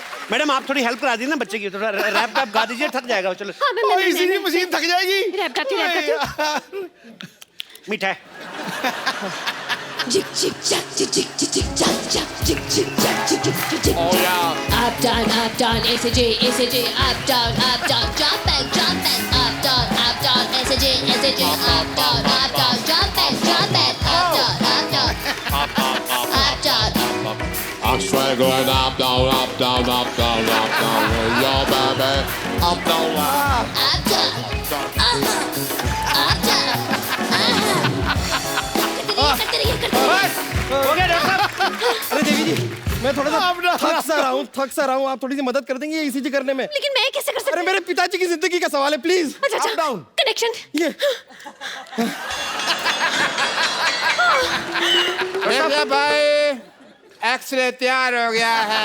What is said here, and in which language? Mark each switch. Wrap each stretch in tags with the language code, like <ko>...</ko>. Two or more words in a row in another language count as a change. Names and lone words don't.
<hi>मैडम आप थोड़ी हेल्प करा दीजिए ना बच्चे की, थोड़ा रैप वैप गा दीजिए, थक जाएगा वो। चलो हाँ मैं इसी मशीन थक जाएगी। रैप गाती हूँ। मीठा है।</hi> <en>Jig jig jack jig jig jig jig jack jack jig jig jack jig jig jig jig. Oh yeah. Up down, ACJ, up down, jump back, up down, ACJ, up down, jump back, up down. I'm straight going up, down, up, down, up, down, up, down. Yo, baby, up, down, up. Up down, up down.</en> <hi>करते रहिए। बस हो गया डॉक्टर साहब। अरे देवी जी, मैं थोड़ा सा थक सा रहा हूँ, आप थोड़ी सी मदद कर देंगे ईसीजी करने में? लेकिन मैं कैसे कर सकती अरे मेरे पिताजी की जिंदगी का सवाल है, प्लीज। अच्छा कनेक्शन। ये देखिए भाई, एक्सरे तैयार हो गया है।</hi>